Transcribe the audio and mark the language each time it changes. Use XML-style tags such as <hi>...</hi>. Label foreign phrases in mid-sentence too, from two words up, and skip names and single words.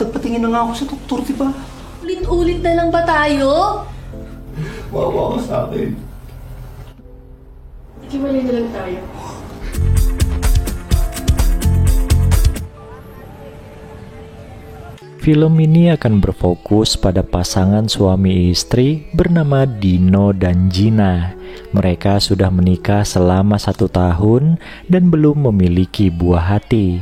<tl>Patingin na nga ako sa doktor, diba? Ulit-ulit na lang ba tayo? Maawa ka sa akin. Hiwalay na lang tayo.</tl> <id>Film ini akan berfokus pada pasangan suami istri bernama Dino dan Gina. Mereka sudah menikah selama 1 tahun dan belum memiliki buah hati.</id>